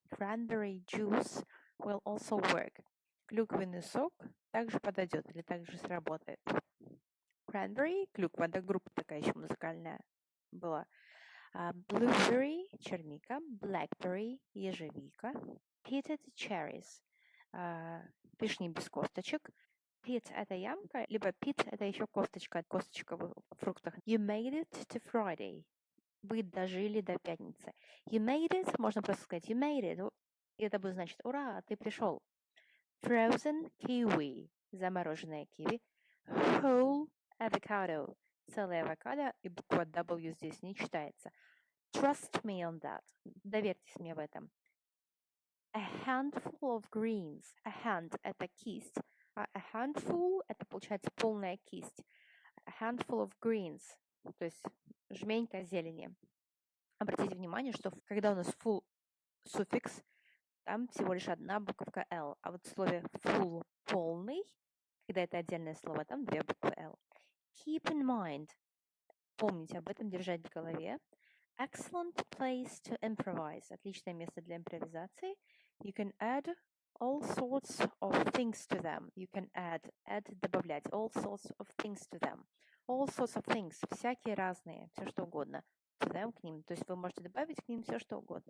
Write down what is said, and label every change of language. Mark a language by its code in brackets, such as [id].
[en] Cranberry juice will also work. [ru] Клюквенный сок также подойдет или также сработает. Cranberry, клюква, да, группа такая еще музыкальная была. Blueberry, черника. Blackberry, ежевика. Pitted cherries, вишни без косточек. Pit – это ямка, либо pit – это еще косточка в фруктах. [en] You made it to Friday. [ru] Вы дожили до пятницы. [en] You made it, [ru] можно просто сказать [en] you made it. [ru] И это будет значить ура, ты пришел. [en] Frozen kiwi, [ru] замороженная киви. [en] Whole avocado, [ru] целый авокадо, и буква W здесь не читается. [en] Trust me on that. [ru] Доверьтесь мне в этом. [en] A handful of greens. [ru] A hand – это кисть, а a handful – это, получается, полная кисть. A handful of greens, то есть жменька зелени. Обратите внимание, что когда у нас full суффикс, там всего лишь одна буковка L, а вот в слове full – полный, когда это отдельное слово, там две буквы L. [en] Keep in mind. [ru] Помните об этом, держать в голове. [en] Excellent place to improvise. [ru] Отличное место для импровизации. [en] You can add all sorts of things to them. You can add добавлять. All sorts of things to them. All sorts of things. [ru] Всякие разные, все что угодно. [en] To them, [ru] к ним. То есть вы можете добавить к ним все что угодно.